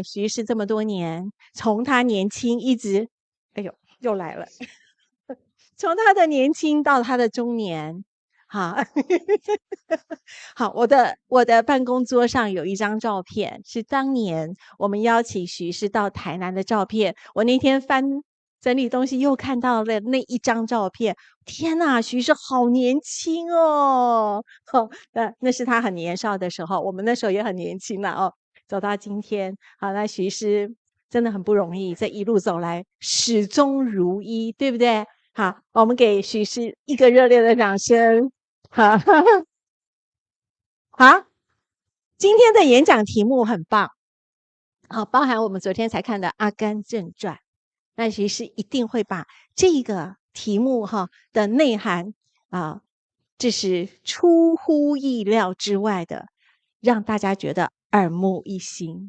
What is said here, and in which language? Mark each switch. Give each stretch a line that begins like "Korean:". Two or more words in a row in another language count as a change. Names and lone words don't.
Chinese: 許醫師這麼多年，從他年輕一直，哎呦，又來了。從他的年輕到他的中年，好，好，我的辦公桌上有一張照片，是當年我們邀請許醫師到台南的照片。我那天整理東西又看到了那一張照片，天哪，許醫師好年輕哦！那是他很年少的時候，我們那時候也很年輕了走到今天，好，那許醫師真的很不容易，這一路走來始終如一，對不對？好，我們給許醫師一個熱烈的掌聲。好，今天的演講題目很棒，好，包含我們昨天才看的《阿甘正傳》，那許醫師一定會把這個題目的內涵這是出乎意料之外的，讓大家覺得耳目一新。